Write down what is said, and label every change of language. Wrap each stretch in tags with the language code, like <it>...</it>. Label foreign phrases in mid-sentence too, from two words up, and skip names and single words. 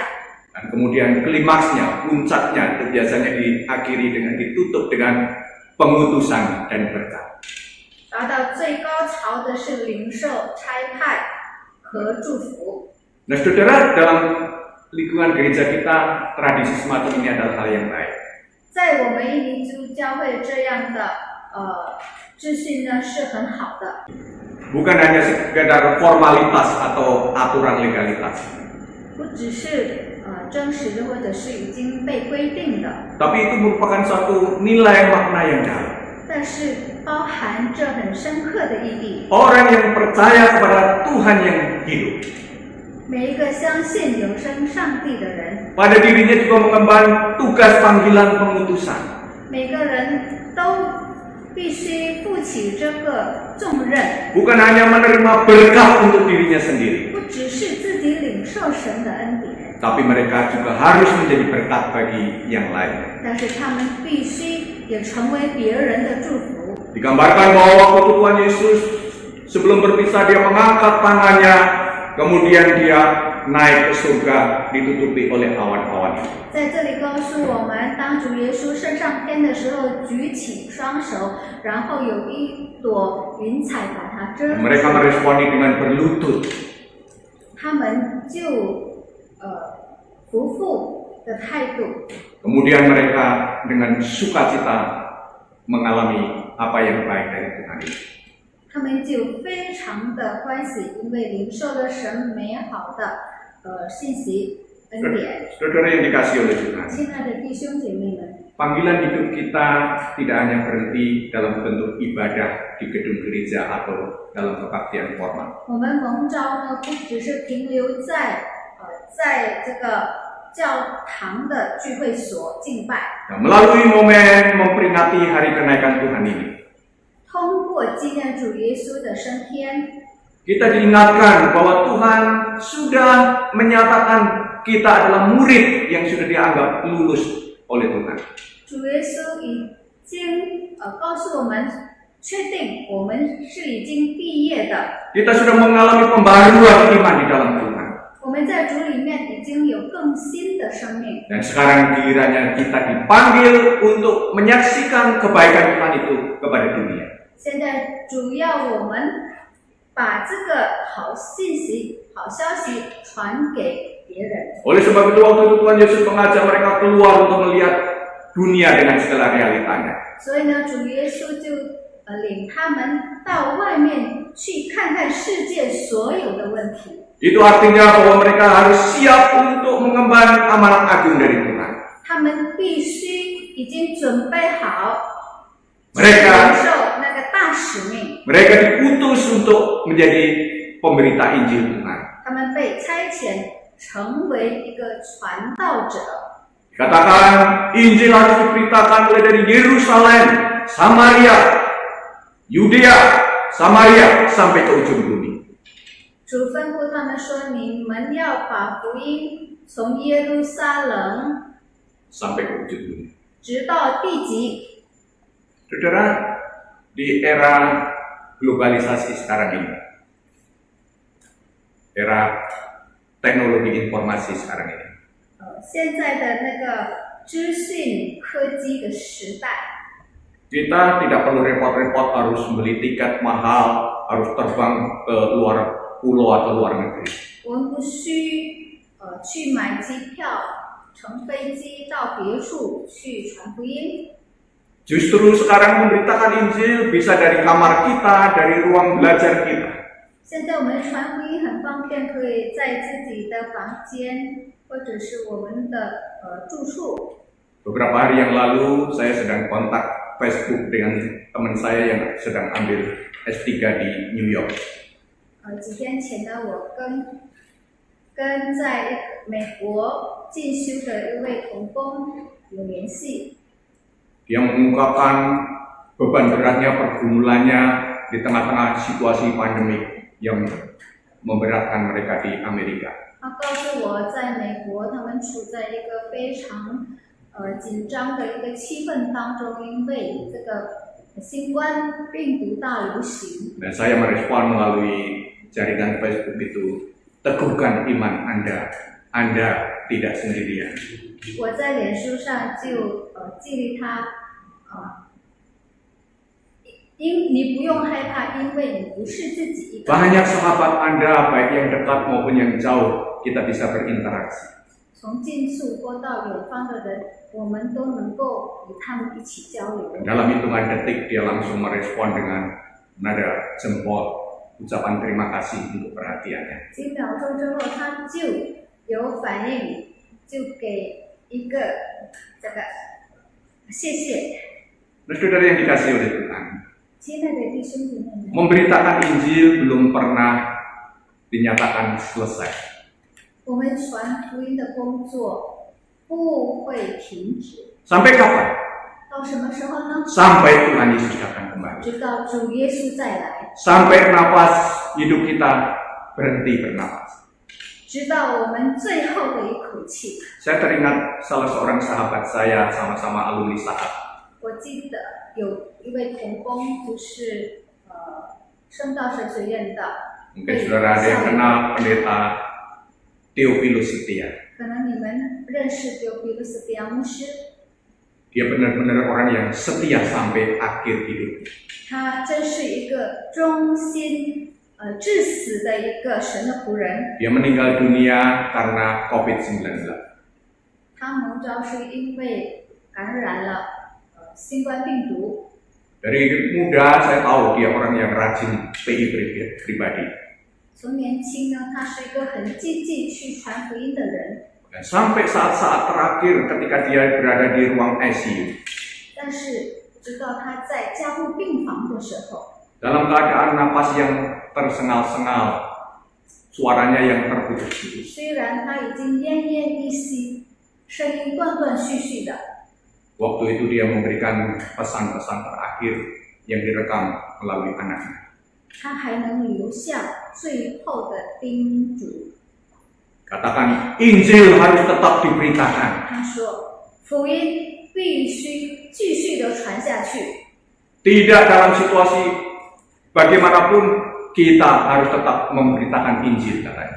<id>Dan kemudian klimaksnya, puncaknya itu biasanya ditutup dengan pengutusan dan berkat.</id> <zh>达到最高潮的是领受、差派和祝福。</zh> <id>Nah, saudara, dalam lingkungan gereja kita, tradisi semacam ini adalah hal yang baik.</id> <zh>在我们印尼基督教会这样的秩序呢是很好的，</zh> <id>Bukan hanya sekedar formalitas atau aturan legalitas,</id> <zh>不只是真实的或者是已经被规定的，</zh> <id>tapi itu merupakan suatu nilai makna yang dalam.</id> <zh>但是包含着很深刻的意义。</zh> <id>Orang yang percaya kepada Tuhan yang hidup,</id> <zh>每一个相信永生上帝的人，</zh> <id>pada dirinya juga mengemban tugas panggilan pengutusan.</id> <zh>每个人都必须负起这个重任，</zh> <id>bukan hanya menerima berkat untuk dirinya sendiri,</id> <zh>不只是自己领受神的恩典，</zh> <id>tapi mereka juga harus menjadi berkat bagi yang lain.</id> <zh>但是他们必须也成为别人的祝福。</zh> <id>Digambarkan bahwa waktu Tuhan Yesus sebelum berpisah dia mengangkat tangannya, kemudian dia naik ke surga ditutupi oleh awan-awan.</id> <zh>在这里告诉我们，当主耶稣升上天的时候，举起双手，然后有一朵云彩把它遮住。</zh> <id>Mereka meresponi dengan berlutut.</id> <zh>他们就服服的态度，</zh> <id>Kemudian mereka dengan sukacita mengalami apa yang baik dari Tuhan itu.</id> <zh>他们就非常的欢喜，因为领受了神美好的信息恩典。</zh> <id>Saudara yang dikasihi oleh Tuhan,</id> <zh>亲爱的弟兄姐妹们，</zh> <id>panggilan hidup kita tidak hanya berhenti dalam bentuk ibadah di gedung gereja atau dalam kebaktian formal.</id> <zh>我们蒙召呢，不只是停留在这个教堂的聚会所敬拜，</zh> <id>Nah, melalui momen memperingati hari kenaikan Tuhan ini,</id> <zh>通过纪念主耶稣的升天，</zh> <id>kita diingatkan bahwa Tuhan sudah menyatakan kita adalah murid yang sudah dianggap lulus oleh Tuhan.</id> <zh>主耶稣已经告诉我们，确定我们是已经毕业的，</zh> <id>Kita sudah mengalami pembaruan iman di dalam Tuhan.</id> <zh>我们在主里面已经有更新的生命。</zh> <id>Dan sekarang kiranya kita dipanggil untuk menyaksikan kebaikan Tuhan itu kepada dunia.</id> <zh>现在主要我们把这个好信息、好消息传给别人。</zh> <id>Oleh sebab itu waktu itu Tuhan Yesus mengajak mereka keluar untuk melihat dunia dengan segala realitanya.</id> <zh>所以呢，主耶稣就领他们到外面去看看世界所有的问题。</zh> <id>Itu artinya bahwa mereka harus siap untuk mengemban amanat agung dari Tuhan.</id> <zh>他们必须已经准备好</zh> <id>Mereka</id> <zh>承受那个大使命。</zh> <id>mereka diutus untuk menjadi pemberita Injil Tuhan.</id> <zh>他们被差遣成为一个传道者。</zh> <id>Katakan Injil harus diberitakan mulai dari Yerusalem, Samaria, Yudea, Samaria sampai ke ujung bumi.</id> <zh>主吩咐他们说：“你们要把福音从耶路撒冷</zh> <id>Sampai ke ujung bumi.</id> <zh>直到地极。”</zh> <id>Saudara, di era globalisasi sekarang ini, era teknologi informasi sekarang ini,</id> <zh>现在的那个资讯科技的时代，</zh> <id>kita tidak perlu repot-repot harus beli tiket mahal, harus terbang ke luar pulau atau luar negeri.</id> <zh>我们不需去买机票，乘飞机到别处去传福音。</zh> <id>Justru sekarang memberitakan Injil bisa dari kamar kita, dari ruang belajar kita.</id> <zh>现在我们传福音很方便，可以在自己的房间或者是我们的住处。</zh> <id>Beberapa hari yang lalu saya sedang kontak Facebook dengan teman saya yang sedang ambil S3 di New York.</id> <zh>几天前呢，我跟在美国进修的一位同工有联系。</zh> <id>Dia mengungkapkan beban beratnya pergumulannya di tengah-tengah situasi pandemi yang memberatkan mereka di Amerika.</id> <zh>他告诉我，在美国他们处在一个非常紧张的一个气氛当中，因为这个新冠病毒大流行。</zh> <id>Dan saya merespon melalui jaringan Facebook itu, teguhkan iman Anda tidak sendirian.</id> <zh>我在脸书上就激励他，你不用害怕，因为你不是自己一个人。</zh> <id>Banyak sahabat Anda, baik yang dekat maupun yang jauh, kita bisa berinteraksi.</id> <zh>从近处或到远方的人，我们都能够与他们一起交流。</zh> <id>Dalam hitungan detik dia langsung merespon dengan nada jempol, ucapan terima kasih untuk perhatiannya.</id> <zh>几秒钟之后，他就有反应，就给一个这个谢谢。</zh> <id>Nah, saudara yang dikasihi oleh Tuhan,</id> <zh>亲爱的弟兄姐妹们，</zh> <id>memberitakan Injil belum pernah dinyatakan selesai.</id> <zh>我们传福音的工作不会停止，</zh> <id>Sampai kapan?</id> <zh>到什么时候呢？</zh> <id>Sampai Tuhan Yesus datang.</id> <zh>直到主耶稣再来，</zh> <id>sampai nafas hidup kita berhenti bernapas.</id> <zh>直到我们最后的一口气。</zh> <id>Saya teringat salah seorang sahabat saya, sama-sama alumni Saat.</id> <zh>我记得有一位同工，就是圣道神学院的，</zh> <id>Mungkin saudara ada yang kenal pendeta Theophilus Setia.</id> <zh>可能你们认识丢比鲁斯蒂亚牧师，</zh> <id>Dia benar-benar orang yang setia sampai akhir hidup.</id> <zh>他真是一个忠心至死的一个神的仆人。</zh> <id>Dia meninggal dunia karena COVID-19.</id> <zh>他蒙召是因为感染了新冠病毒。</zh> <id>Dari muda saya tahu dia orang yang rajin PI pribadi.</id> <zh>从年轻呢，他是一个很积极去传福音的人。</zh> <id>Dan sampai saat-saat terakhir ketika dia berada di ruang ICU,</id> <zh>但是直到他在加护病房的时候，</zh> <id>dalam keadaan napas yang tersengal-sengal, suaranya yang terputus-putus.</id> <zh>虽然他已经奄奄一息，声音断断续续的，</zh> <id>Waktu itu dia memberikan pesan-pesan terakhir yang direkam melalui anaknya.</id> <zh>他还能留下最后的叮嘱。</zh> <id>Katakan, Injil harus tetap diberitakan.</id> <zh>他说，福音必须继续的传下去。</zh> <id>Tidak dalam situasi bagaimanapun kita harus tetap memberitakan Injil, katanya.</id>